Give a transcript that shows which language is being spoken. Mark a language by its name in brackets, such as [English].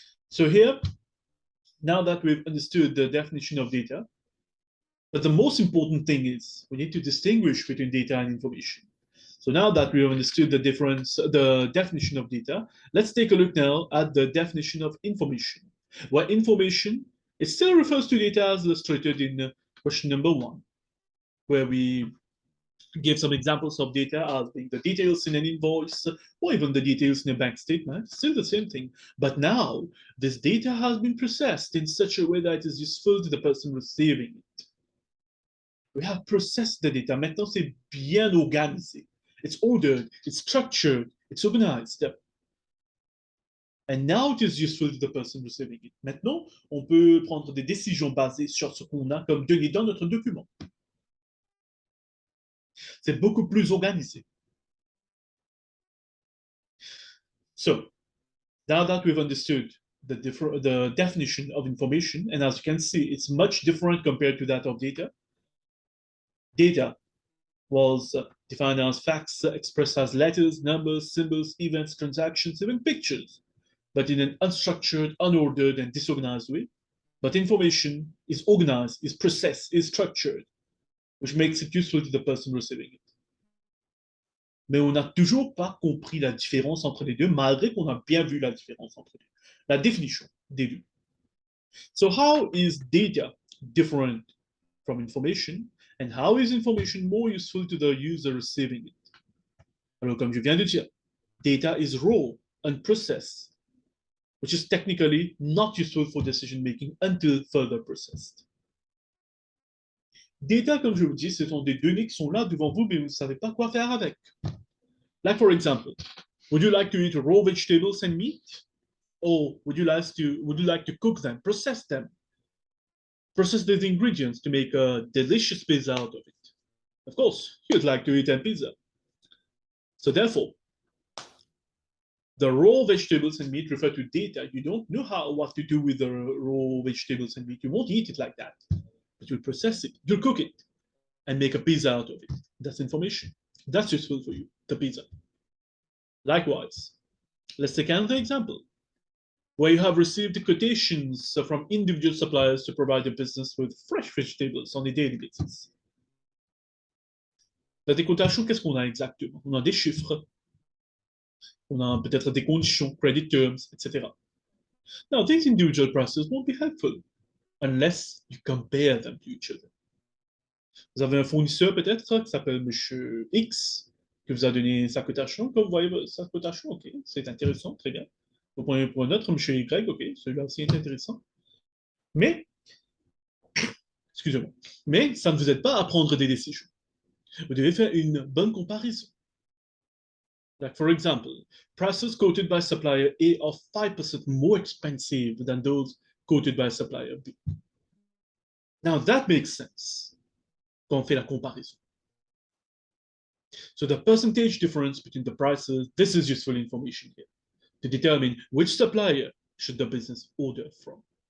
[English] So here, now that we've understood the definition of data, but the most important thing is we need to distinguish between data and information. So now that we have understood the difference, the definition of data, let's take a look now at the definition of information. Where information, it still refers to data as illustrated in question number 1, where we give some examples of data as being the details in an invoice or even the details in a bank statement, still the same thing. But now, this data has been processed in such a way that it is useful to the person receiving it. We have processed the data. [French] Maintenant, c'est bien organisé. [English] It's ordered, it's structured, it's organized. And now it is useful to the person receiving it. [French] Maintenant, on peut prendre des décisions basées sur ce qu'on a comme données dans notre document. C'est beaucoup plus organisé. [English] So, now that we've understood the definition of information, and as you can see, it's much different compared to that of data. Data was defined as facts expressed as letters, numbers, symbols, events, transactions, even pictures, but in an unstructured, unordered, and disorganized way. But information is organized, is processed, is structured, which makes it useful to the person receiving it. [French] Mais on n'a toujours pas compris la différence entre les deux, malgré qu'on a bien vu la différence entre les deux. La définition des deux. [English] So how is data different from information, and how is information more useful to the user receiving it? [French] Alors, comme je viens de dire, [English] data is raw, unprocessed, which is technically not useful for decision making until further processed. [French] Data, comme je vous dis, ce sont des données qui sont là devant vous, mais vous ne savez pas quoi faire avec. [English] Like, for example, would you like to eat raw vegetables and meat? Or would you like to cook them, process them? Process these ingredients to make a delicious pizza out of it. Of course, you'd like to eat a pizza. So therefore, The raw vegetables and meat refer to data. You don't know what to do with the raw vegetables and meat. You won't eat it like that, but you'll process it, you'll cook it, and make a pizza out of it. That's information. That's useful for you, the pizza. Likewise, let's take another example where you have received quotations from individual suppliers to provide your business with fresh vegetables on a daily basis. [French] La décotation, qu'est-ce qu'on a exactement? On a des chiffres, on a peut-être des conditions, [English] credit terms, [French] etc. [English] Now, these individual prices won't be helpful unless you compare them to each other. [French] Vous avez un fournisseur peut-être qui s'appelle Monsieur X, qui vous a donné sa cotation. Comme vous voyez sa cotation, ok, c'est intéressant, très bien. Vous prenez pour un autre, Monsieur Y, ok, celui-là aussi est intéressant. Mais, excusez-moi, mais ça ne vous aide pas à prendre des décisions. Vous devez faire une bonne comparaison. [English] Like, for example, prices quoted by supplier A are 5% more expensive than those quoted by supplier B. Now, that makes sense [French] quand on fait la comparaison. [English] So the percentage difference between the prices, this is useful information here to determine which supplier should the business order from.